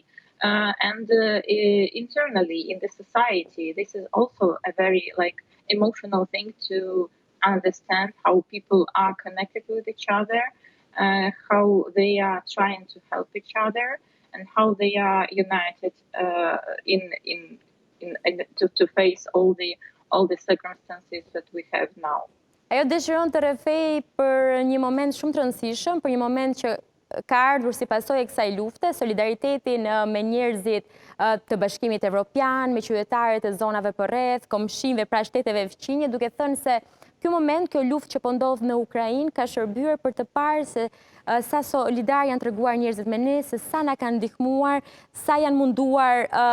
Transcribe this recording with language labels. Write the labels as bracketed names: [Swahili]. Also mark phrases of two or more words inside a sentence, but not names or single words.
[English] And internally in the society, this is also a very emotional thing to understand how people are connected with each other, how they are trying to help each other, and how they are united to face all the circumstances that we have now. [Albanian] Ajo dëshiron të rrëfej për një moment shumë të rëndësishëm, për një moment që ka ardhur si pasojë e kësaj lufte, solidaritetin me njerëzit të Bashkimit Evropian, me qytetarët e zonave përreth, komshinëve pra shteteve fqinje, duke thënë se ky moment, kjo luftë që po ndodh në Ukrainë, ka shërbyer për të parë se sa solidar janë treguar njerëzit me ne, se sa na kanë ndihmuar, sa janë munduar